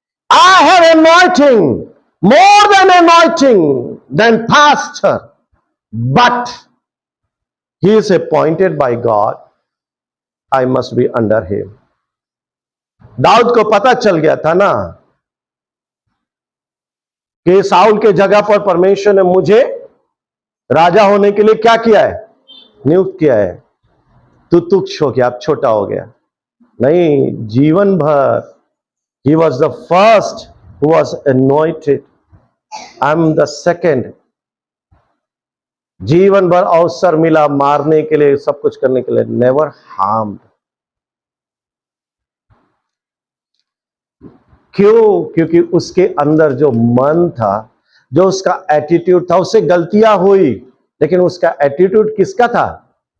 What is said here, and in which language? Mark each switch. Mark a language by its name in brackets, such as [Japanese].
[English] I have anointing, more than anointing, than pastor, but he is appointed by God, I must be under him. [Hindi] Dawood को पता चल गया था ना कि साउल के जगह पर परमेश्वर ने मुझे राजा होने के लिए क्या किया है? नियुक्त किया है। तू तुच्छ हो गया, अब छोटा हो गया। नहीं, जीवन भर [English] he was the first who was anointed, I am the second। [Hindi] जीवन भर अवसर मिला मारने के लिए, सब कुछ करने के लिए, [English] Never harmed. [Hindi] क्यों? क्योंकि उसके अंदर जो मन था, जो उसका एटीट्यूड था, उससे गलतियां हुई, लेकिन उसका एटीट्यूड किसका था?